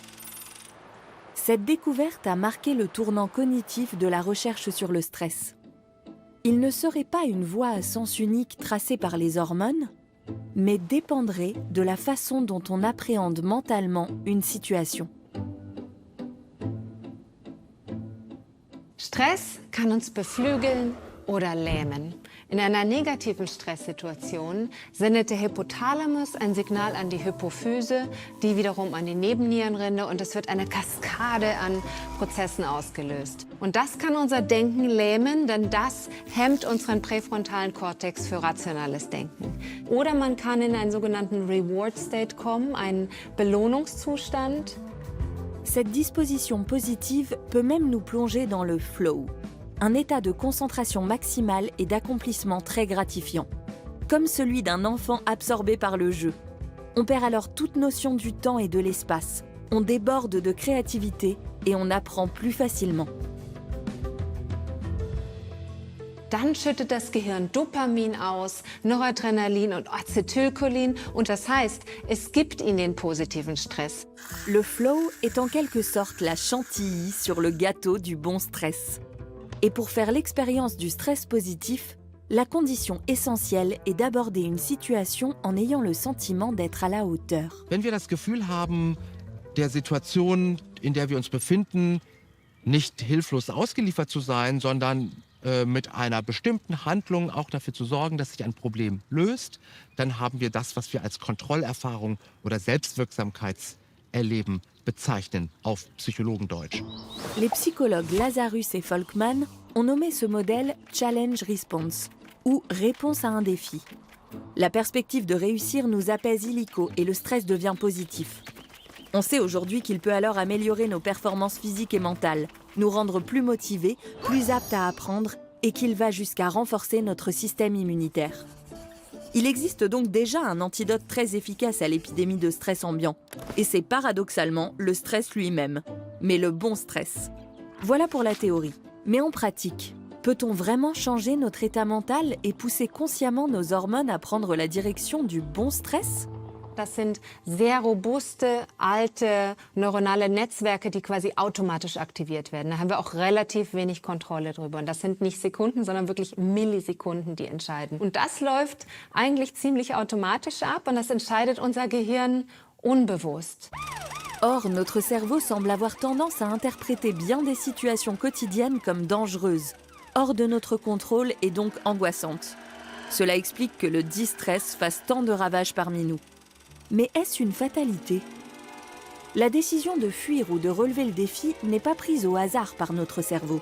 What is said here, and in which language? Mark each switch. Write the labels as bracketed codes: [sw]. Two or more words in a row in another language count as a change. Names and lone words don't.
[fr] Cette découverte a marqué le tournant cognitif de la recherche sur le stress. Il ne serait pas une voie à sens unique tracée par les hormones, mais dépendrait de la façon dont on appréhende mentalement une situation. [de] Stress kann uns beflügeln oder lähmen. In einer negativen Stresssituation sendet der Hypothalamus ein Signal an die Hypophyse, die wiederum an die Nebennierenrinde und es wird eine Kaskade an Prozessen ausgelöst. Und das kann unser Denken lähmen, denn das hemmt unseren präfrontalen Kortex für rationales Denken. Oder man kann in einen sogenannten [en] Reward State [de] kommen, einen Belohnungszustand. [fr] Cette disposition positive peut même nous plonger dans le flow, un état de concentration maximale et d'accomplissement très gratifiant, comme celui d'un enfant absorbé par le jeu. On perd alors toute notion du temps et de l'espace, on déborde de créativité et on apprend plus facilement. [de] Dann schüttet das Gehirn Dopamin aus, Noradrenalin und Acetylcholin und das heißt, es gibt ihnen den positiven Stress. [fr] Le flow est en quelque sorte la chantilly sur le gâteau du bon stress. Et pour faire l'expérience du stress positif, la condition essentielle est d'aborder une situation en ayant le sentiment d'être à la hauteur. [de] Wenn wir das Gefühl haben, der Situation, in der wir uns befinden, nicht hilflos ausgeliefert zu sein, sondern mit einer bestimmten Handlung auch dafür zu sorgen, dass sich ein Problem löst, dann haben wir das, was wir als Kontrollerfahrung oder Selbstwirksamkeitserleben bezeichnen, auf Psychologendeutsch. [fr] Les psychologues Lazarus et Folkman ont nommé ce modèle [en] Challenge Response, [fr] ou réponse à un défi. La perspective de réussir nous apaise illico et le stress devient positif. On sait aujourd'hui qu'il peut alors améliorer nos performances physiques et mentales, nous rendre plus motivés, plus aptes à apprendre et qu'il va jusqu'à renforcer notre système immunitaire. Il existe donc déjà un antidote très efficace à l'épidémie de stress ambiant. Et c'est paradoxalement le stress lui-même, mais le bon stress. Voilà pour la théorie. Mais en pratique, peut-on vraiment changer notre état mental et pousser consciemment nos hormones à prendre la direction du bon stress ? [de] Das sind sehr robuste, alte neuronale Netzwerke, die quasi automatisch aktiviert werden. Da haben wir auch relativ wenig Kontrolle drüber. Und das sind nicht Sekunden, sondern wirklich Millisekunden, die entscheiden. Und das läuft eigentlich ziemlich automatisch ab und das entscheidet unser Gehirn unbewusst. [fr] Or, notre cerveau semble avoir tendance à interpréter bien des situations quotidiennes comme dangereuses, hors de notre contrôle et donc angoissantes. Cela explique que le distress fasse tant de ravages parmi nous. Mais est-ce une fatalité ? La décision de fuir ou de relever le défi n'est pas prise au hasard par notre cerveau.